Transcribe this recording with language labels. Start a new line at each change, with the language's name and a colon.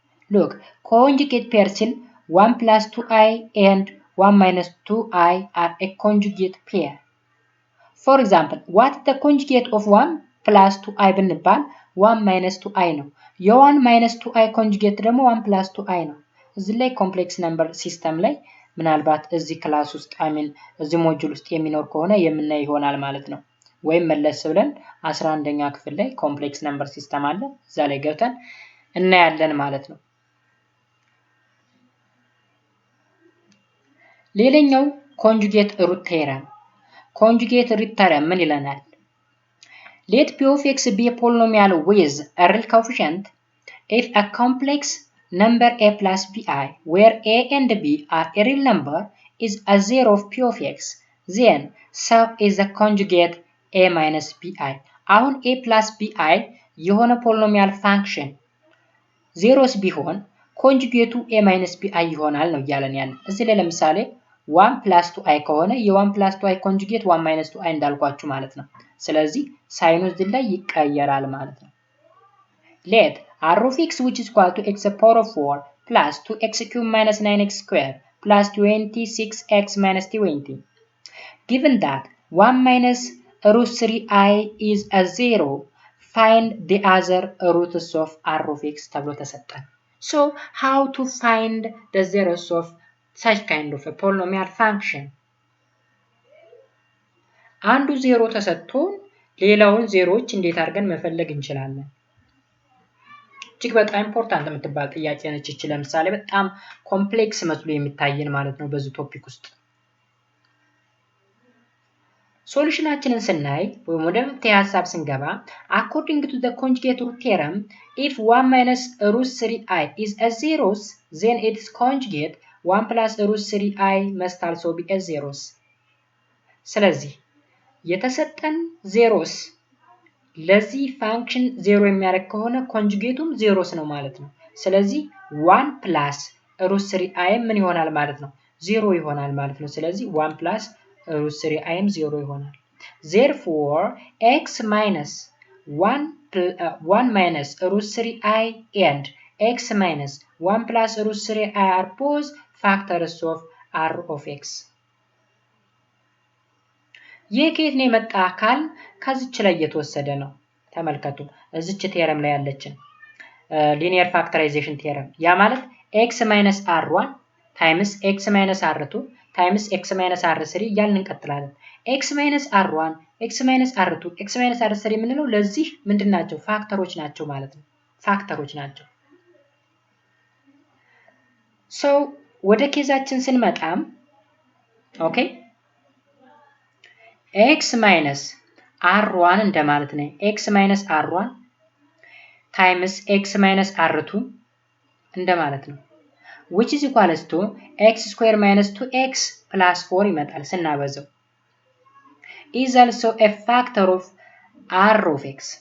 English: Look, conjugate pair still 1 plus 2i and 1 minus 2i are a conjugate pair. For example, what is the conjugate of 1 plus 2i
Amharic: ብንባል 1 minus 2i ነው።
English: የ1 minus 2i conjugate ደግሞ 1 plus 2i ነው።
Amharic: እዚህ ላይ ኮምፕሌክስ ነምበር ሲስተም ላይ ምናልባት እዚህ ክላስ ውስጥ እዚህ ሞጁል ውስጥ የሚኖር ከሆነ የምናይ ይሆናል ማለት ነው። ወይም መለስ ብለን 11ኛ ክፍል ላይ ኮምፕሌክስ ነምበር ሲስተም አለ፣ እዛ ላይ ገብተን እናያለን ማለት ነው። ሌላኛው ኮንጁጌት ሩት ቴረም። ኮንጁጌት ሩት ቴረም ምን ይለናል?
English: Let p of x be a polynomial with a real coefficient if a complex number a plus bi where a and b are a real number is a zero of p of x, then sub is the conjugate a minus bi.
Amharic: አሁን a plus bi የሆነ ፖሊኖሚያል ፋንክሽን ዜሮስ ቢሆን ኮንጁጌቱ a minus bi ይሆናል ነው እያለን ያለ። እዚህ ላይ ለምሳሌ 1 plus 2i ከሆነ የ1 plus 2i ኮንጁጌት 1 minus 2i እንዳልኳችሁ ማለት ነው። ስለዚህ ሳይኑ እዚህ ላይ ይቀየራል ማለት ነው።
English: let r of x which is equal to x power of 4 plus 2x cube minus 9x square plus 26x minus 20 given that 1 minus root 3i is a 0 find the other roots of r of x
Amharic: ተብሎ ተሰጠን።
English: So how to find the zeros of such kind of a polynomial function?
Amharic: አንዱ ዜሮ ተሰጥቶን ሌላውን ዜሮዎች እንዴት አድርገን መፈለግ እንችላለን? እጅግ በጣም ኢምፖርታንት የምትባል ጥያቄ ነች እቺ። ለምሳሌ በጣም ኮምፕሌክስ መስሎ የሚታየን ማለት ነው በዚህ ቶፒክ ውስጥ። ሶሉሽናችንን ስናይ ወይም ወደ መፍትሄ ሐሳብ ስንገባ
English: according to the conjugate root theorem if 1 minus root 3i is a zeros
Amharic: then its conjugate 1 plus root 3i must also be a zeros። ስለዚህ የተሰጠን ዜሮስ ለዚህ ፋንክሽን ዜሮ የሚያደርግ ከሆነ ኮንጁጌቱም ዜሮስ ነው ማለት ነው። ስለዚህ 1 plus root 3i ምን ይሆናል ማለት ነው? ዜሮ ይሆናል ማለት ነው። ስለዚህ 1 plus root 3i ዜሮ ይሆናል።
English: Therefore x minus 1 minus root 3i and x minus 1 plus root 3i are both factors of r of x።
Amharic: ይህ ከየት ነው የመጣ አካል? ከዚች ላይ የተወሰደ ነው። ተመልከቱ፣ እዚች ቴረም ላይ ያለችን ሊኒየር ፋክተራይዜሽን ቴረም። ያ ማለት
English: x minus r1 times x minus r2 times x minus r3
Amharic: እያልን እንቀጥላለን። x minus r1 x minus r2 x minus r3 የምንለው ለዚህ ምንድን ናቸው? ፋክተሮች ናቸው ማለት ነው። ፋክተሮች ናቸው። ሶ ወደ ኬዛችን ስንመጣም ኦኬ x minus r1 እንደማለት ነው። x minus r1 times x minus r2 እንደማለት ነው።
English: which is equals to x square minus 2x plus 4
Amharic: ይመጣል ስናበዛው
English: is also a factor of r of x።